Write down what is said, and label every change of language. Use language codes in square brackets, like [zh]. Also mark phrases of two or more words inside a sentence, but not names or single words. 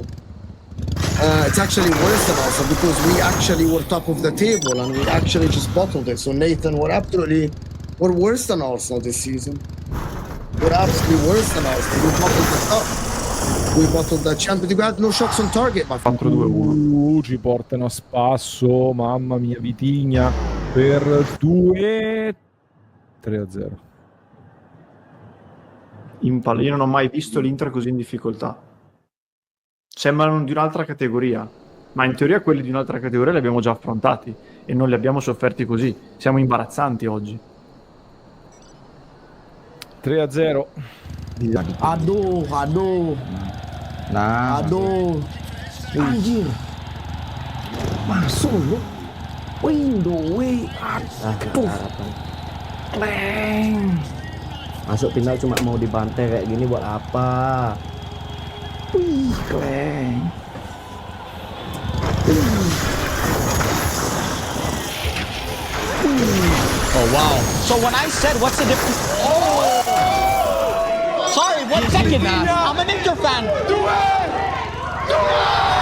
[en] It's actually worse than Arsenal because we actually were top of the table and we actually just bottled it. So Nathan, we're worse than Arsenal this season. We're absolutely worse than Arsenal. We bottled the top. We bottled the Champions League. We had no shots on target, my friend. 4-2-1. [it] Ci portano a spasso, mamma mia, Vitigna per 2-3-0. Io non ho mai visto l'Inter così in difficoltà. Sembrano di un'altra categoria, ma in teoria quelli di un'altra categoria li abbiamo già affrontati e non li abbiamo sofferti così. Siamo imbarazzanti oggi. 3-0. [id] Aduh. Nah. Aduh. Anjir. Masuk lu. Window. Aduh. Kleng. Masuk final cuma mau dibantai kayak gini buat apa? Wih, kleng. [en] Oh, wow. So when I said, what's the difference? Oh! Sorry, 1 second. I'm an Inter fan. Do it! Do it!